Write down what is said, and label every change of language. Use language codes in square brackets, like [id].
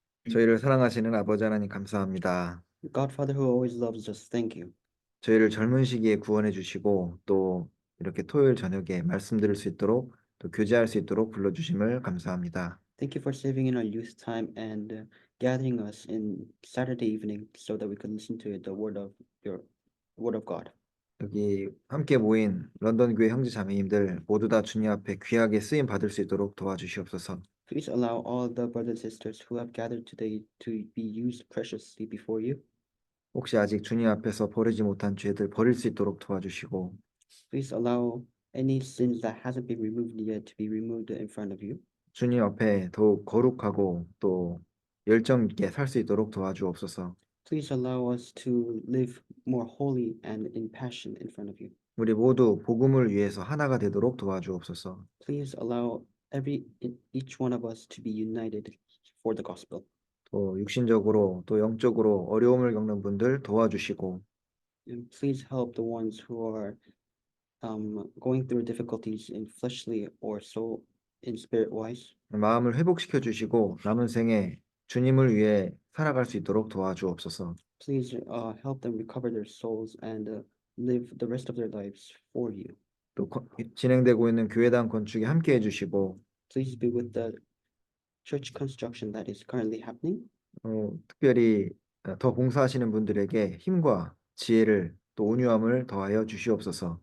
[ko] 저희를 사랑하시는 아버지 하나님 감사합니다. [en] God, Father who always loves us, thank you. [ko] 저희를 젊은 시기에 구원해 주시고 또 이렇게 토요일 저녁에 말씀 들을 수 있도록 또 교제할 수 있도록 불러주심을 감사합니다. [en] Thank you for saving in our youth time and gathering us in Saturday evening so that we could listen to the word of God. [ko] 여기 함께 모인 런던 교회 형제 자매님들 모두 다 주님 앞에 귀하게 쓰임 받을 수 있도록 도와주시옵소서. [en] Please allow all the brothers and sisters who have gathered today to be used preciously before you. [ko] 혹시 아직 주님 앞에서 버리지 못한 죄들 버릴 수 있도록 도와주시고 [en] Please allow any sins that hasn't been removed yet to be removed in front of you. [ko] 주님 앞에 더욱 거룩하고 또 열정 있게 살 수 있도록 도와주옵소서. [en] Please allow us to live more holy and in passion in front of you. [ko] 우리 모두 복음을 위해서 하나가 되도록 도와주옵소서. [en] Please allow each one of us to be united for the gospel. [ko] 또 육신적으로 또 영적으로 어려움을 겪는 분들 도와주시고 [en] And please help the ones who are going through difficulties in fleshly or soul in spirit wise. [ko] 마음을 회복시켜 주시고 남은 생에 주님을 위해 살아갈 수 있도록 도와주옵소서. [en] Please help them recover their souls and live the rest of their lives for you. [ko] 또 진행되고 있는 교회당 건축에 함께 해주시고 [en] Please be with the church construction that is currently happening. [ko] 특별히 더 봉사하시는 분들에게 힘과 지혜를 또 온유함을 더하여 주시옵소서.